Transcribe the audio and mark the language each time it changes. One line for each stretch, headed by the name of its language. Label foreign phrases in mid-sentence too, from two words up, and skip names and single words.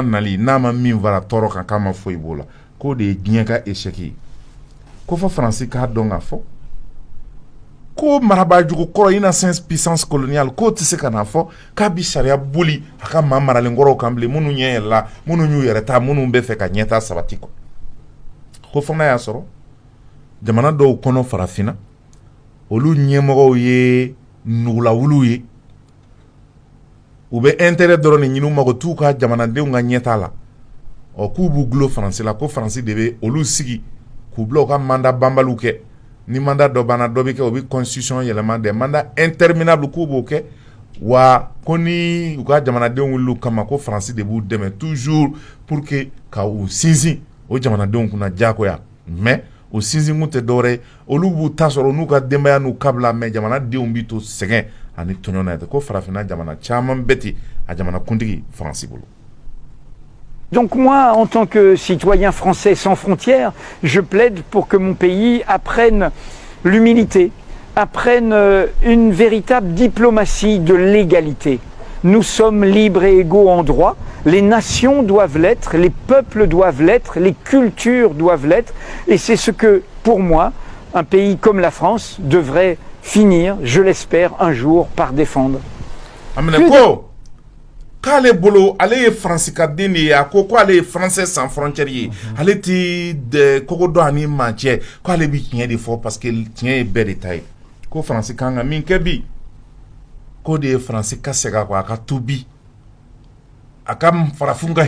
Bambara: nali n'a ma min fara tɔɔrɔ kan k'a ma foyi b'o la k'o de ye diɲɛ ka échec ye ko fɔ Faransi k'a dɔn k'a fɔ ko marabajugu kɔrɔ
French: innocence puissance coloniale
Bambara: ko tɛ se ka na fɔ k'a bi sariya boli a ka maa maralen kɔrɔw kan bilen minnu ɲɛ yɛlɛla minnu y'u yɛrɛ ta minnu bɛ fɛ ka ɲɛta sabati kɔ ko fana y'a sɔrɔ jamana dɔw kɔnɔ farafinna olu ɲɛmɔgɔw ye nugulawuluw ye u bɛ intérêt dɔrɔn de ɲini u mago t'u ka jamanadenw ka ɲɛta la k'u b'u gulo Faransi la ko Faransi de bɛ olu sigi k'u bila u ka mandat banbaliw kɛ ni mandat dɔ banna dɔ bɛ kɛ o bɛ constitution yɛlɛma
French: des mandats interminables
Bambara: k'u b'o kɛ wa ko ni u ka jamanadenw wulila kama ko Faransi de b'u dɛmɛ
French: toujours pour que
Bambara: ka u sinsin o jamanadenw kunna diyagoya mais o sinsin kun tɛ dɔwɛrɛ ye olu b'u ta sɔrɔ n'u ka denbaya n'u kabila mais jamanadenw bɛ to sɛgɛn ani tɔɲɔ na ko farafinna jamana caman bɛ ten a jamana kuntigi Faransi bolo.
French: Donc moi, en tant que citoyen français sans frontières, je plaide pour que mon pays apprenne l'humilité, apprenne une véritable diplomatie de l'égalité. Nous sommes libres et égaux en droit, les nations doivent l'être, les peuples doivent l'être, les cultures doivent l'être, et c'est ce que, pour moi, un pays comme la France devrait finir, je l'espère, un jour par défendre.
Bambara: K'ale bolo ale ye Faransi de ye a ko ale ye
French: Français sans frontières
Bambara: ye ale ti de kogo dɔ ani maa cɛ k'ale bi tiɲɛ de fɔ parce que tiɲɛ ye bɛɛ de ta ye ko Faransi kan ka min kɛ bi k'o de ye Faransi ka segin a kɔ a ka tuubi a ka farafinw ka